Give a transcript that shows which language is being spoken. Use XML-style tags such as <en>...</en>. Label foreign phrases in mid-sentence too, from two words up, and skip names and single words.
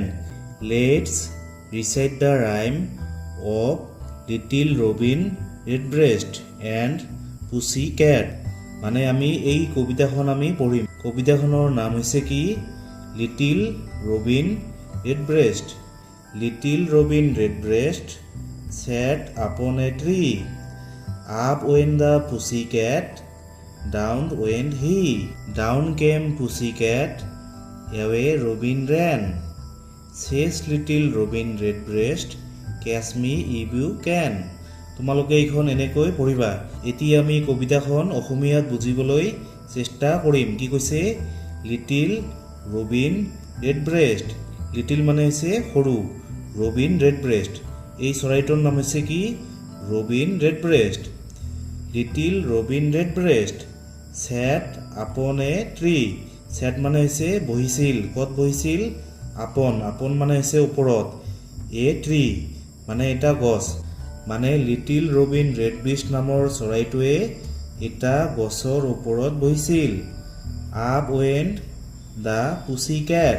<en>Let's recite the rhyme of Little Robin Redbreast and Pussy Cat.</en> <as>মানে আমি এই কবিতাখন আমি পঢ়িম। কবিতাখনৰ নাম হৈছে কি? লিটিল ৰবিন ৰেডব্ৰেষ্ট।</as> <en>লিটিল ৰবিন ৰেডব্ৰেষ্ট sat upon a tree. Up went the pussycat, down went he. Down came pussycat, away Robin ran. Says little Robin Redbreast, catch me if you can.</en> <as>তোমালোকে এইখন এনেকৈ পঢ়িবা। এতিয়া আমি কবিতাখন অসমীয়াত বুজিবলৈ চেষ্টা কৰিম। কি কৈছে? লিটিল ৰবিন ৰেডব্ৰেষ্ট। লিটিল মানে হৈছে সৰু, ৰবিন ৰেডব্ৰেষ্ট এই চৰাইটোৰ নাম হৈছে কি? ৰবিন ৰেডব্ৰেষ্ট। লিটিল ৰবিন ৰেডব্ৰেষ্ট</as> <en>sat upon a tree.</en> <as>sat মানে হৈছে বহিছিল। ক'ত বহিছিল? আপন মানে হৈছে ওপৰত।</as> <en>a tree</en> <as>মানে এটা গছ। মানে লিটিল ৰবিন ৰেডব্ৰেষ্ট নামৰ চৰাইটোৱে এটা গছৰ ওপৰত বহিছিল।</as> <en>Up went the pussycat.</en>